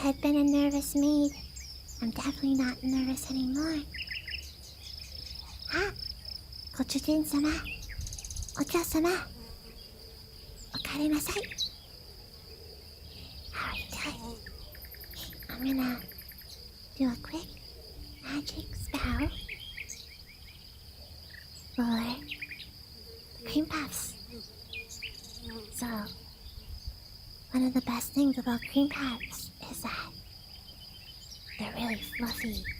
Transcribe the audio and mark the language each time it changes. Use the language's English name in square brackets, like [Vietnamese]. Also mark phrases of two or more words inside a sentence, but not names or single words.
[English] had been a nervous maid, I'm definitely not nervous anymore. [Japanese] Ah! ご主人様、お嬢様, おかえりなさい. [English] How are you doing? I'm gonna do a quick magic spell for cream puffs. So, one of the best things about cream puffs is that they're really fluffy.